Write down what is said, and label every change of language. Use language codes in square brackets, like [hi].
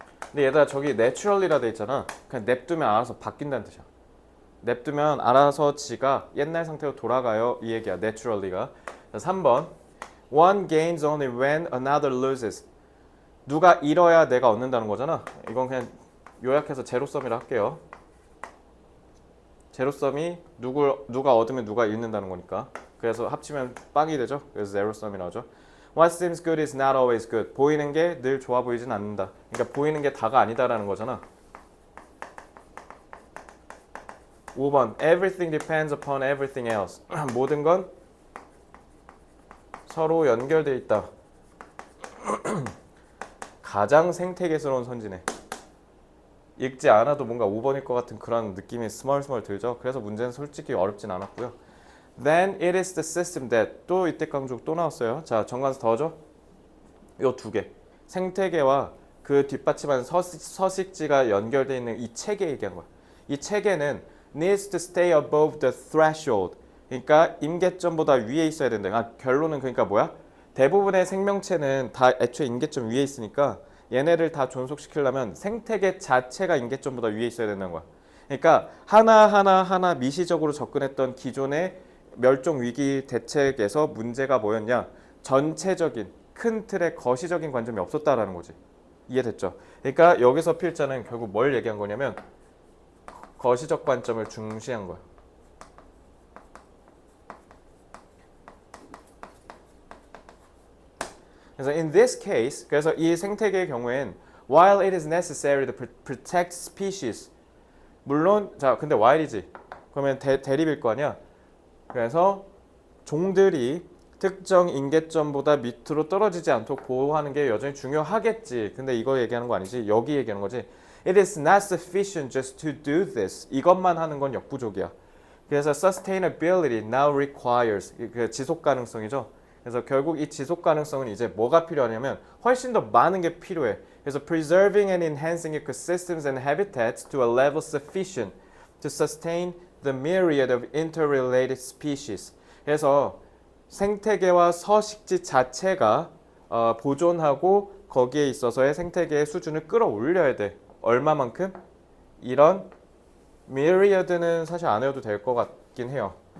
[ko] 근데 얘들아 저기 naturally라 돼 있잖아. 그냥 냅두면 알아서 바뀐다는 뜻이야. 냅두면 알아서 지가 옛날 상태로 돌아가요. 이 얘기야. naturally가. 자, 3번. [en] One gains only when another loses. [ko] 누가 잃어야 내가 얻는다는 거잖아. 이건 그냥 요약해서 제로섬이라 할게요. 제로섬이 누가 얻으면 누가 잃는다는 거니까. 그래서 합치면 빵이 되죠. 그래서 제로섬이 나오죠. [en] What seems good is not always good. [ko] 보이는 게 늘 좋아 보이진 않는다. 그러니까 보이는 게 다가 아니다라는 거잖아. [en] 5번. Everything depends upon everything else. [ko] 모든 건 서로 연결돼 있다. 가장 생태계스러운 선지네. 읽지 않아도 뭔가 5번일 것 같은 그런 느낌이 스멀스멀 들죠. 그래서 문제는 솔직히 어렵진 않았고요. [en] Then it is the system that [ko] 또 이때 강조 또 나왔어요. 자, 정관사 더하죠. 요 두 개. 생태계와 그 뒷받침하는 서식지가 연결되어 있는 이 체계 얘기한 거야. 이 체계는 [en] needs to stay above the threshold. [ko] 그러니까 임계점보다 위에 있어야 된다. 결론은 그러니까 뭐야? 대부분의 생명체는 다 애초에 임계점 위에 있으니까 얘네를 다 존속시키려면 생태계 자체가 임계점보다 위에 있어야 된다는 거야. 그러니까 하나 미시적으로 접근했던 기존의 멸종 위기 대책에서 문제가 뭐였냐? 전체적인 큰 틀의 거시적인 관점이 없었다라는 거지. 이해됐죠? 그러니까 여기서 필자는 결국 뭘 얘기한 거냐면 거시적 관점을 중시한 거야. 그래서 [en] in this case, [ko] 그래서 이 생태계의 경우엔 [en] while it is necessary to protect species, [ko] 물론 자 근데 while이지. 그러면 대립일 거 아니야. 그래서 종들이 특정 인계점보다 밑으로 떨어지지 않도록 보호하는 게 여전히 중요하겠지. 근데 이거 얘기하는 거 아니지. 여기 얘기하는 거지. [en] It is not sufficient just to do this. [ko] 이것만 하는 건 역부족이야. 그래서 [en] sustainability now requires [ko] 그 지속 가능성이죠. 그래서 결국 이 지속 가능성은 이제 뭐가 필요하냐면 훨씬 더 많은 게 필요해. 그래서 [en] preserving and enhancing ecosystems and habitats to a level sufficient to sustain the myriad of interrelated species. [ko] 그래서 생태계와 서식지 자체가 보존하고 거기에 있어서의 생태계의 수준을 끌어올려야 돼. 얼마만큼? 이런 myriad는 사실 안 해도 될 것 같긴 해요.